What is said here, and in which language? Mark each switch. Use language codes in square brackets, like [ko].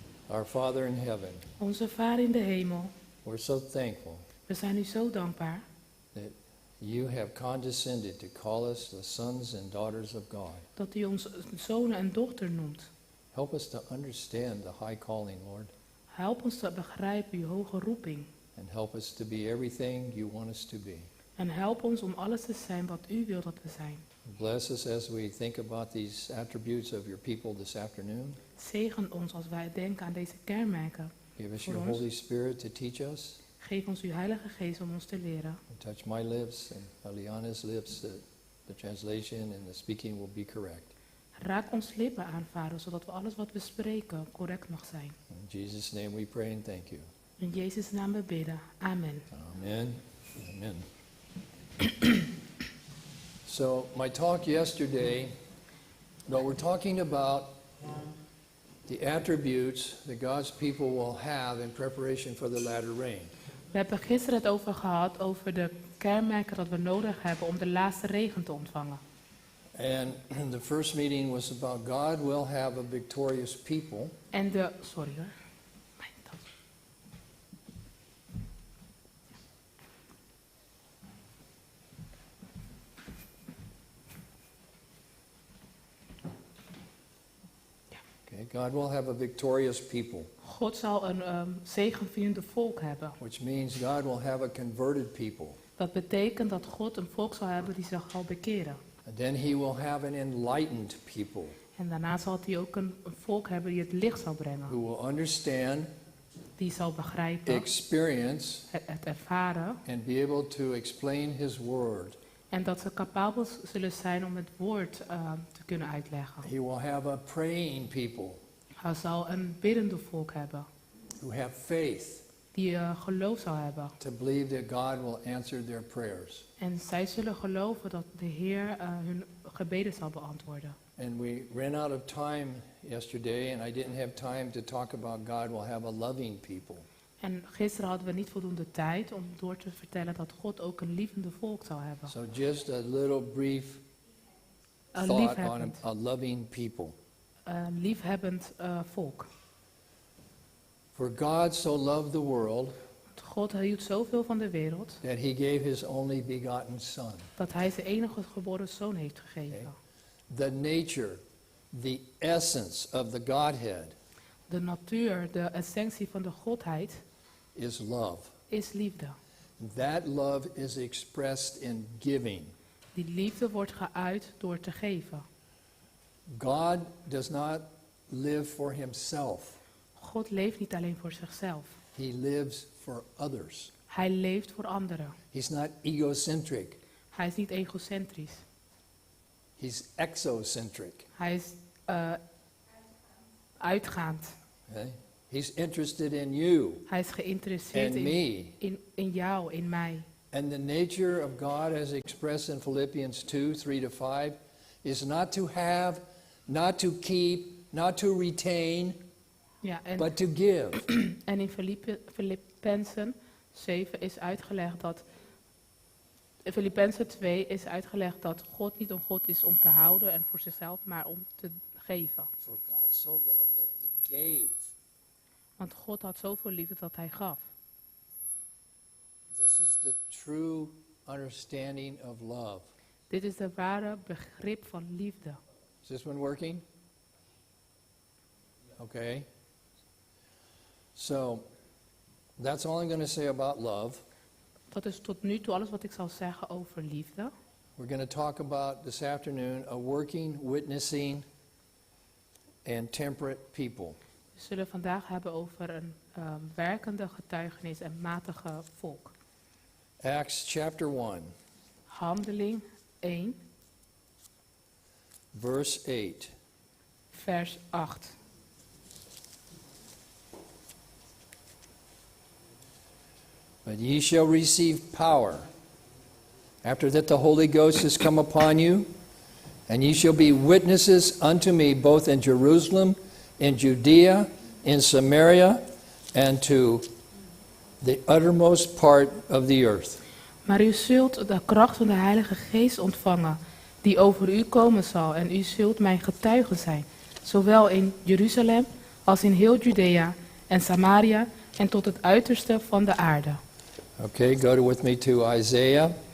[en] Our Father in heaven, [nl] Onze Vader in de hemel, [en] we're so thankful [nl] we zijn u zo dankbaar [en] that you have condescended to call us the sons and daughters of God. [nl] dat u ons zonen en dochter noemt. [en] Help us to understand the high calling, Lord, [nl] Help ons te begrijpen uw hoge roeping. [en] and help us to be everything you want us to be. [nl] En help ons om alles te zijn wat u wilt dat we zijn. [en] Bless us as we think about these attributes of your people this afternoon. [nl] Zegen ons als wij denken aan deze kenmerken. [en] Give us [nl] Voor [en] your [nl] ons. [en] Holy Spirit to teach us. [nl] Geef ons uw Heilige Geest om ons te leren. [en] And touch my lips and Aliana's lips that the translation and the speaking will be correct. [nl] Raak ons lippen aan, Vader, zodat we alles wat we spreken correct mag zijn. [en] In Jesus' name we pray and thank you. [nl] In Jezus' naam we bidden. Amen. [en] Amen. Amen. So my talk yesterday, we're talking about the attributes that God's people will have in preparation for the latter rain. [nl] We hebben gisteren het over gehad, over de kenmerken dat we nodig hebben om de laatste regen te ontvangen. [en] And the first meeting was about God will have a victorious people. [nl] En de, sorry hoor. Mijn tas. [en] Okay, God will have a victorious people, [nl] God zal een zegenvierende volk hebben. [en] which means God will have a converted people. [nl] Dat betekent dat God een volk zal hebben die zich zal bekeren. [en] And then he will have an enlightened people [nl] En daarna zal hij ook een volk hebben die het licht zal brengen. [en] who will understand, [nl] Die zal begrijpen, [en] experience, [nl] het ervaren. [en] and be able to explain his word. [nl] En dat ze capabel zullen zijn om het woord te kunnen uitleggen. [en] He will have a praying people [nl] Hij zal een biddende volk hebben. [en] who have faith [nl] Die geloof zal hebben. [en] to believe that God will answer their prayers. [nl] En zij zullen geloven dat de Heer hun gebeden zal beantwoorden. [en] And we ran out of time yesterday, and I didn't have time to talk about God will have a loving people. [nl] En gisteren hadden we niet voldoende tijd om door te vertellen dat God ook een lievende volk zal hebben. [en] So just a little brief [nl] Een [en] thought on [nl] liefhebbend, [en] a loving people. [nl] liefhebbend volk. [en] For God so loved the world [nl] God hield zoveel van de wereld [en] that he gave his only begotten son. [nl] dat hij zijn enige geboren zoon heeft gegeven. [en] Okay. The nature, the essence of the Godhead [nl] De natuur, de essentie van de Godheid [en] is love. [nl] is liefde. [en] That love is expressed in giving. [nl] Die liefde wordt geuit door te geven. [en] God does not live for himself. [nl] God leeft niet alleen voor zichzelf. [en] He lives for others. [nl] Hij leeft voor anderen. [en] He's not egocentric. [nl] Hij is niet egocentrisch. [en] He's exocentric. [nl] Hij is uitgaand. [en] Okay? He's interested in you [nl] Hij is geïnteresseerd [en] and me. [nl] in jou, in mij. [en] And the nature of God, as expressed in Philippians 2, 3-5, is not to have, not to keep, not to retain, [nl] Ja, [en] but to give. [nl] en in Filippenzen 7 is uitgelegd dat... In Filippenzen 2 is uitgelegd dat God niet een God is om te houden en voor zichzelf, maar om te geven. [en] For God so loved that he gave. [nl] Want God had zoveel liefde dat hij gaf. [en] This is the true understanding of love. [nl] Dit is de ware begrip van liefde. [en] Is this one working? Okay. So, that's all I'm going to say about love. [nl] Dat is tot nu toe alles wat ik zal zeggen over liefde. [en] We're going to talk about this afternoon a working, witnessing, and temperate people. [nl] We zullen vandaag hebben over een werkende getuigenis en matige volk. [en] Acts chapter 1, [nl] Handeling 1, [en] verse 8. [nl] vers 8. [en] But ye shall receive power, after that the Holy Ghost has come upon you, And ye shall be witnesses unto me both in Jerusalem, in Judea, in Samaria, and to the uttermost part of the earth. [nl] Maar u zult de kracht van de Heilige Geest ontvangen, die over u komen zal, en u zult mijn getuige zijn, zowel in Jeruzalem als in heel Judea en Samaria en tot het uiterste van de aarde. [en] Okay, go with me to Isaiah